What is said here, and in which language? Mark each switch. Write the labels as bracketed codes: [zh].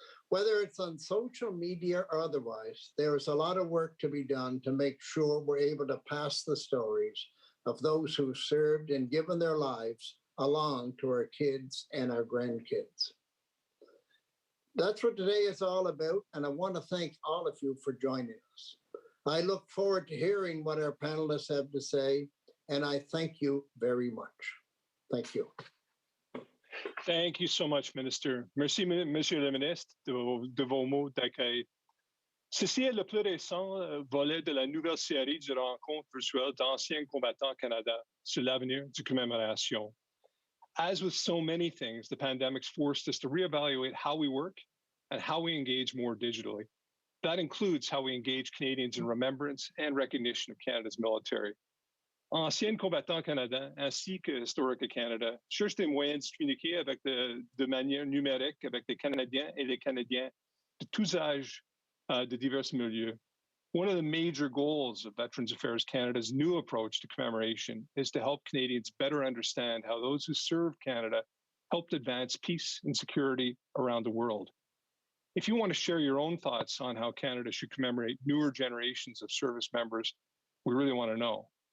[en] Whether it's on social media or otherwise, there is a lot of work to be done to make sure we're able to pass the stories of those who served and given their lives along to our kids and our grandkids. That's what today is all about, and I want to thank all of you for joining us. I look forward to hearing what our panelists have to say, and I thank you very much. Thank you. Thank you so much, Minister. [fr] Merci, Monsieur le Ministre, de vos mots d'accueil. Ceci est le plus récent volet de la nouvelle série de rencontres virtuelles d'anciens combattants Canada sur l'avenir du commémoration. [en] As with so many things, the pandemic's forced us to reevaluate how we work and how we engage more digitally. That includes how we engage Canadians in remembrance and recognition of Canada's military. [fr] Anciens combattants canadiens ainsi que Historique Canada cherchent des moyens de communiquer de manière numérique avec les Canadiens et les Canadiens de tous âges de divers milieux. [en] One of the major goals of Veterans Affairs Canada's new approach to commemoration is to help Canadians better understand how those who served Canada helped advance peace and security around the world. If you want to share your own thoughts on how Canada should commemorate newer generations of service members, we really want to know.